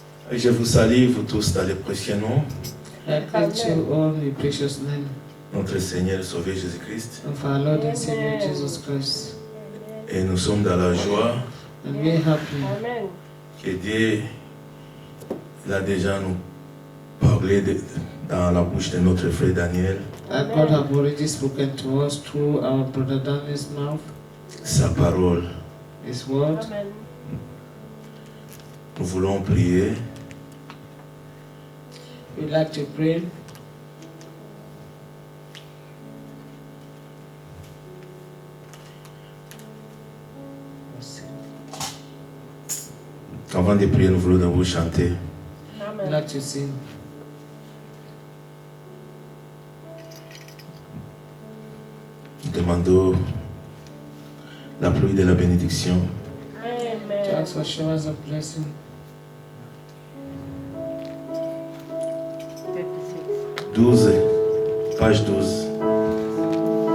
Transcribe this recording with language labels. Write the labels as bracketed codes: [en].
[fr] Et je vous salue, vous tous, dans les précieux noms, [en] I greet you all in the precious name [fr] notre Seigneur et Sauveur Jésus-Christ. [en] of our Lord and Savior Amen. Jesus Christ. [fr] Et nous sommes dans la joie [en] And we are happy Amen. [fr] que Dieu il a déjà nous parlé dans la bouche de notre frère Daniel, [en] that God have already spoken to us through our brother Daniel's mouth, [fr] sa parole. [en] His word. Amen. [fr] Nous voulons prier [en] We'd like to pray [fr] Avant de prier, nous voulons vous chanter. [en] We'd Amen. like to sing. [fr] Nous demandons la pluie de la bénédiction. [en] To Amen. ask for showers of blessing. 12, page 12.